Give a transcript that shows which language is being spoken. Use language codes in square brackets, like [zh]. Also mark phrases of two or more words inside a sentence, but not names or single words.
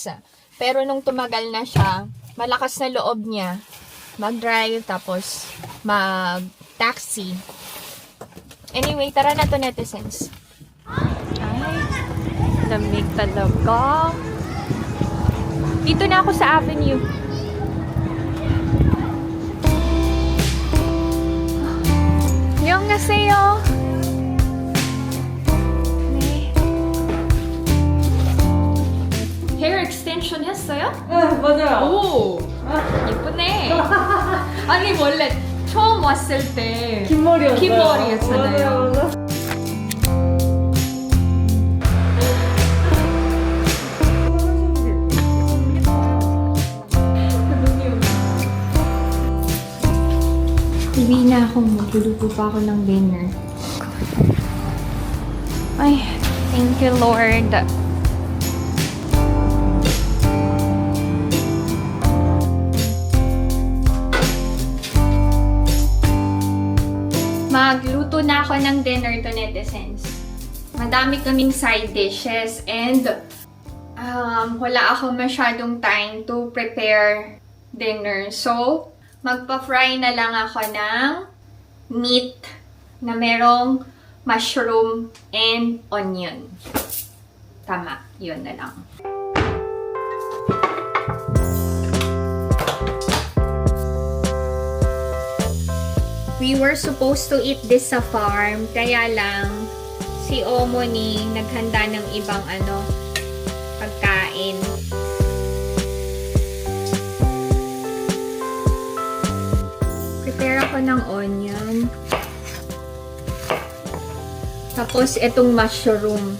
[tl] Pero nung tumagal na siya, malakas na loob niya mag-drive tapos mag-taxi. Anyway, tara na to netizens. Ay, lamig talaga. Dito na ako sa Avenue. [ko] 안녕하세요. 네. [en] Hair extension [ko] 했어요? 네, 맞아요. 오, 예쁘네. 아니 원래 처음 왔을 때 긴 머리였어요. 긴 머리였잖아요. 맞아요. [tl] Uwi na ako, magluluto pa ako ng dinner. Ay, [en] thank you Lord. [tl] Magluto na ako ng dinner to netizens. Madami kaming [en] side dishes and [tl] wala ako masyadong [en] time to prepare dinner. [tl] So, magpa-fry na lang ako ng meat na merong [en] mushroom and onion. [tl] Tama, yun na lang. [en] We were supposed to eat this [tl] sa farm, kaya lang si Omoni naghanda ng ibang pagkain. Prepare ako ng onion. Tapos itong mushroom.